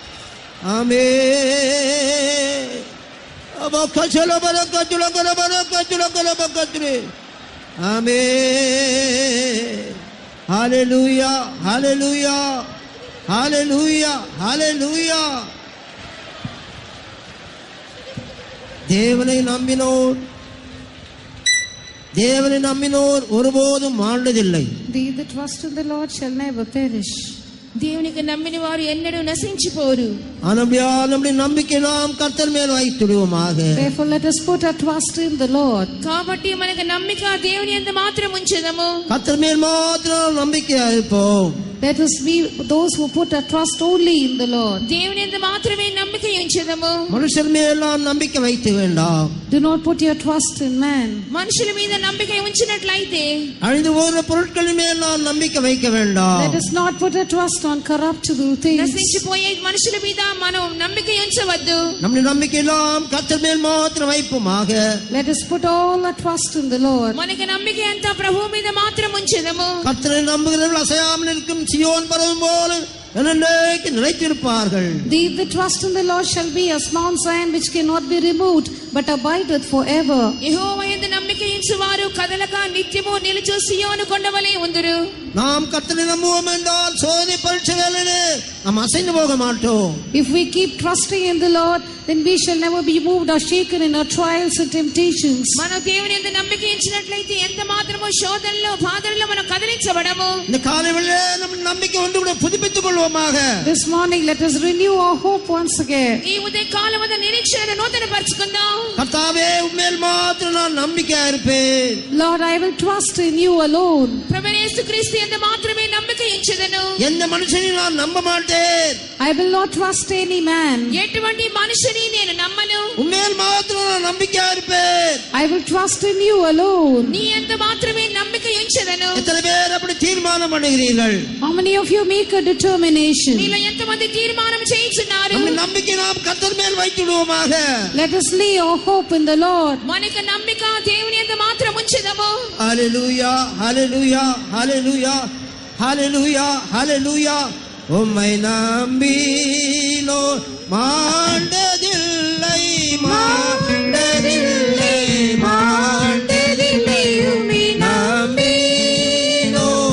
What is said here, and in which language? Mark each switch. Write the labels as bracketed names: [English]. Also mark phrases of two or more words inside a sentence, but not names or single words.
[English] Amen. Amen. Hallelujah, hallelujah, hallelujah, hallelujah. [Tamil] தேவனை நம்பினோர் தேவனை நம்பினோர் ஒருபோதும் மாண்டதில்லை. [English] They that trust in the Lord shall never perish. [Telugu] దేవునికి నమ్మిన వారు ఎన్నడూ నశించిపోరు. [Tamil] ஆனபடியால் நம்முடைய நம்பிக்கை நாம் கர்த்தர் மேல் வைத்திடுவோமாக. [English] Therefore let us put our trust in the Lord. [Telugu] కాబట్టి మనకు నమ్మిక దేవుని యందు మాత్రం ఉంచెదము. [Tamil] கர்த்தர் மேல் மாத்திரம் நம்பிக்கையா இருப்போம். [English] Let us be those who put our trust only in the Lord. [Telugu] దేవుని యందు మాత్రమే నమ్మిక ఉంచెదము. [Tamil] மனுஷர் மேலாம் நம்பிக்கை வைத்து வேண்டாம். [English] Do not put your trust in man. [Telugu] మనుషుల మీద నమ్మిక ఉంచినట్లయితే [Tamil] அழிந்து போகிற பொருட்களின் மேல் நாம் நம்பிக்கை வைக்க வேண்டாம். [English] Let us not put our trust on corruptible things. [Telugu] నశించిపోయే మనుషుల మీద మనం నమ్మిక ఉంచవద్దు. [Tamil] நம்முடைய நம்பிக்கை எல்லாம் கர்த்தர் மேல் மாத்திரம் வைப்போமாக. [English] Let us put all our trust in the Lord. [Telugu] మనకి నమ్మిక అంతా ప్రభువు మీద మాత్రం ఉంచెదము. [Tamil] கர்த்தரை நம்புகிறவர்கள் அசையாமல் இருக்கும் சியோன் பர்வதம் போல என்னென்னைக்கு நிலைத்திருப்பார்கள். [English] They that trust in the Lord shall be as Mount Zion which cannot be removed but abideth forever. [Telugu] యెహోవా యందు నమ్మిక ఉంచువారు కదలక నిత్యము నిలుచు సియోను కొండవలె ఉందురు. [Tamil] நாம் கர்த்தரை நம்புவோம் என்றால் சோதனை பரீட்சைகளிலே நாம் அசைந்து போக மாட்டோம். [English] If we keep trusting in the Lord, then we shall never be moved or shaken in our trials and temptations. [Telugu] మన దేవుని యందు నమ్మిక ఉంచినట్లయితే ఎంత మాత్రమో శోధనలో బాధల్లో మనం కదిలించబడము. [Tamil] இந்த காலையிலே நம்ம நம்பிக்கை ஒன்று கூட புதுப்பித்துக் கொள்வோமாக. [English] This morning let us renew our hope once again. [Telugu] ఈ ఉదయ కాలమందు నిరీక్షణను నూతనపరచుకుందాం. [Tamil] கர்த்தாவே உம்மேல் மாத்திரம் நான் நம்பிக்கையா இருப்பேன். [English] Lord, I will trust in you alone. [Telugu] ప్రభువైన యేసుక్రీస్తు యందు మాత్రమే నమ్మిక ఉంచెదను. [Tamil] எந்த மனுஷனையும் நான் நம்ப மாட்டேன். [English] I will not trust any man. [Telugu] ఎటువంటి మనిషిని నేను నమ్మను. [Tamil] உம்மேல் மாத்திரம் நான் நம்பிக்கையா இருப்பேன். [English] I will trust in you alone. [Telugu] నీ యందు మాత్రమే నమ్మిక ఉంచెదను. [Tamil] எத்தனை பேர் அப்படி தீர்மானம் பண்ணுகிறீர்கள்? [English] How many of you make a determination? [Telugu] మీలో ఎంతమంది తీర్మానం చేయించున్నారు? [Tamil] நம்ம நம்பிக்கை நாம் கர்த்தர் மேல் வைத்திடுவோமாக. [English] Let us lay our hope in the Lord. [Telugu] మనకు నమ్మిక దేవుని యందు మాత్రం ఉంచెదము. [Tamil] ஹalleluya ஹalleluya ஹalleluya ஹalleluya ஹalleluya உம்மை நம்பினோ மாண்டதில்லை மாண்டதில்லை மாண்டதில்லை உம்மை நம்பினோ